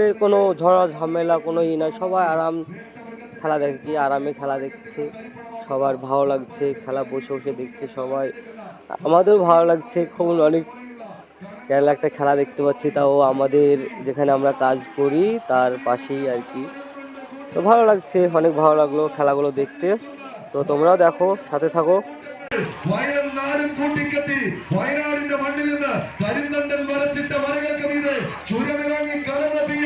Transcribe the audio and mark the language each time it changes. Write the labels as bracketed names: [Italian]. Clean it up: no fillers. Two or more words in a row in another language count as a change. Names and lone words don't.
[Bangla] কোনো ঝড়া ঝামেলা কোনো ই না, সবাই আরাম খেলা দেখি, আরামে খেলা দেখছে, সবার ভালো লাগছে খেলা, বসে বসে দেখছে সবাই, আমাদেরও ভালো লাগছে খুব। অনেক কেরালা একটা খেলা দেখতে পাচ্ছি, তাও আমাদের যেখানে আমরা কাজ করি তার পাশেই আর কি। তো ভালো লাগছে, অনেক ভালো লাগলো খেলাগুলো দেখতে। তো তোমরাও দেখো, সাথে থাকো। [Malayalam] വയനാടും കൂട്ടിക്കെട്ടി വയനാടിന്റെ മണ്ണിൽ നിന്ന് കരിന്തണ്ടൻ വരച്ചിട്ട വരകൾക്ക് മീതെ ചുരമിറങ്ങി കടന്നെത്തിയ